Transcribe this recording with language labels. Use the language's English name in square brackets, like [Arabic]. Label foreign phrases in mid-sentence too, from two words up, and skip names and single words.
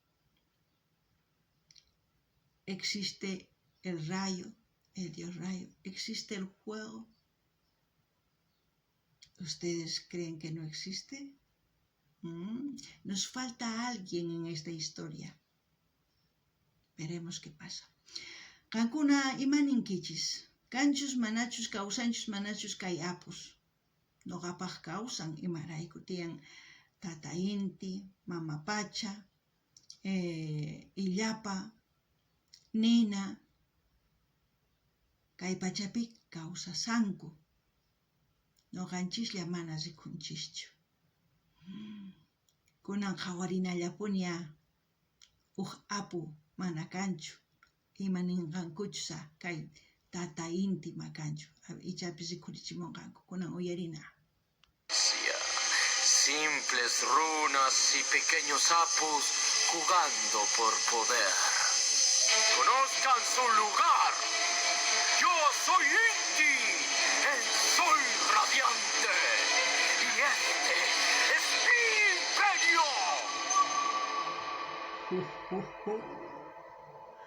[Spanish] Existe el rayo, el dios rayo, existe el fuego. ¿Ustedes creen que no existe? Nos falta alguien en esta historia. Veremos qué pasa. [Quechua] Qankuna imaninkichis. Kanchus manachus kawsanchus manachus kay apus. Noqapaq kawsan imarayku tiyan Tata Inti, Mama Pacha, Illapa, Nina. Kay pachapi kawsasanku. Noqanchislla mana rikunchischu. Kunan qhawarinallapuña apu mana kanchu. Imaninqankuchsa kay Tata Inti makanchu. Ichapis rikurichimunqanku. Kunan uyarina. [Spanish] Simples runas y pequeños sapos jugando por poder. Conozcan su lugar. Yo soy Inti, el sol radiante. Y este es mi imperio.